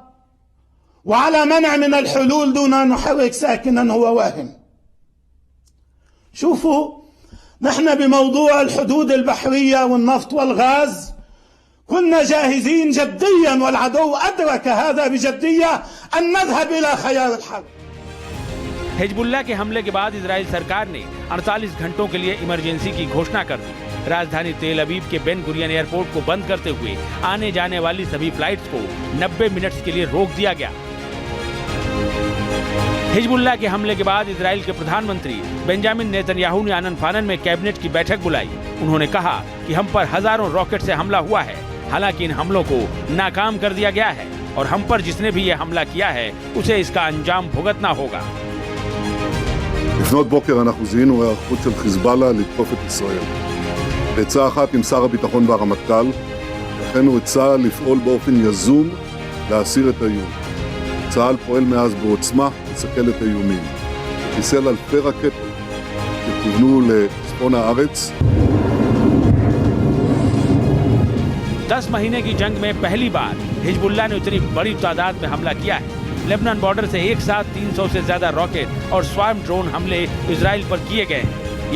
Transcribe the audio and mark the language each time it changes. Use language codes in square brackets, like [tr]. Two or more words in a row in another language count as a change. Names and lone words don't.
[ar] وعلى منع من الحلول دون أن نحرك ساكنا هو واهم شوفوا نحن بموضوع الحدود البحرية والنفط والغاز كنا جاهزين جديا والعدو أدرك هذا بجدية أن نذهب إلى خيار الحرب. [hi] हिजबुल्लाह के हमले के बाद इजराइल सरकार ने 48 घंटों के लिए इमरजेंसी की घोषणा कर दी। राजधानी तेल अवीव के बेन गुरियन एयरपोर्ट को बंद करते हुए आने जाने वाली सभी फ्लाइट्स को 90 मिनट के लिए रोक दिया गया। हिजबुल्लाह के हमले के बाद इजराइल के प्रधानमंत्री बेंजामिन नेतन्याहू ने आनन फानन में कैबिनेट की बैठक बुलाई। उन्होंने कहा कि हम पर हजारों रॉकेट से हमला हुआ है, हालांकि इन हमलों को नाकाम कर दिया गया है और हम पर जिसने भी ये हमला किया है उसे इसका अंजाम भुगतना होगा। [he] לפנות בוקר אנחנו זיהינו היערכות של חיזבאללה לתקוף את ישראל. בעצה אחת עם שר הביטחון והרמטכ"ל, הכנו את צה"ל לפעול באופן יזום להסיר את האיום. צה"ל פועל מאז בעוצמה לסכל את האיומים. חיסל אלפי רקטות שכוונו לצפון הארץ. [hi] 10 महीने की जंग में पहली बार हिजबुल्लाह ने इतनी बड़ी तादाद में हमला किया है। लेबनान बॉर्डर से एक साथ 300 से ज्यादा रॉकेट और [en] swarm drone [hi] हमले इजराइल पर किए गए हैं।